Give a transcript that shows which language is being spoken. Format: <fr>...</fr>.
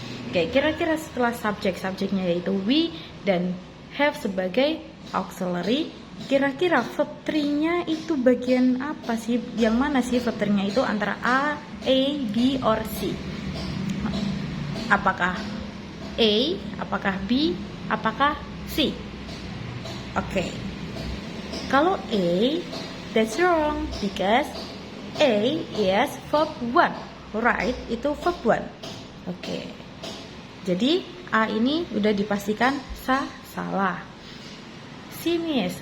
<id>Oke, kira-kira setelah subjeknya yaitu we dan have sebagai auxiliary, kira-kira verb 3-nya itu bagian apa sih? Yang mana sih verb 3-nya itu antara A, B, or C? Apakah A, apakah B, apakah C? Oke.</id> <en>Kalau A, that's wrong because A is verb 1, right?</en> <id>Itu verb 1. Oke. Jadi A ini udah dipastikan salah. C, Miss.</id>